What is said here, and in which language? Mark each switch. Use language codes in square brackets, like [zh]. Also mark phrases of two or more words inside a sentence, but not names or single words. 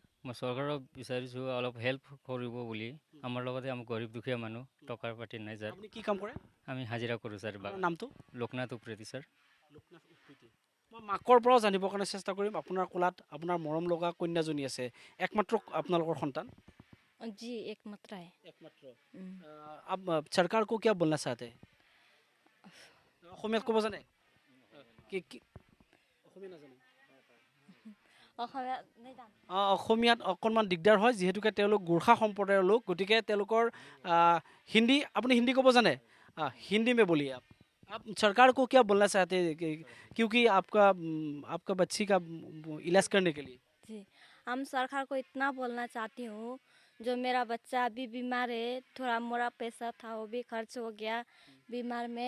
[as] মই চৰকাৰক বিচাৰিছোঁ অলপ হেল্প কৰিব বুলি। আমাৰ লগতে আমি গৰীব দুখীয়া মানুহ, টকাৰ পাতি নাই ছাৰ। আপুনি কি কাম কৰে? আমি হাজিৰা কৰোঁ ছাৰ। আপোনাৰ নামটো? লোকনাথ উপ্ৰেতি ছাৰ। লোকনাথ উপ্ৰেতি। মই মাকৰ পৰাও জানিবৰ কাৰণে চেষ্টা কৰিম। আপোনাৰ কোলাত আপোনাৰ মৰম লগা কন্যাজনী আছে, একমাত্ৰ আপোনালোকৰ সন্তান? [hi] जी एकमात्र है। [as] একমাত্ৰ। [hi] आप सरकार को क्या बोलना चाहते हैं? [as] অসমীয়াত ক'ব জানে? অসমীয়া নাজানে? [hi] नहीं जान [as] অসমীয়াত অকণমান দিগদাৰ হয়, যিহেতুকে তেওঁলোক গোৰ্খা সম্প্ৰদায়ৰ লোক, গতিকে তেওঁলোকৰ হিন্দী, আপুনি হিন্দী ক'ব জানে? [hi] हिंदी में बोलिए आप सरकार को क्या बोलना चाहते हैं क्योंकि आपका बच्ची का इलाज करने के लिए? जी हम सरकार को इतना बोलना चाहती हूँ, जो मेरा बच्चा अभी बीमार है, थोड़ा मोरा पैसा था वो भी खर्च हो गया बीमार में।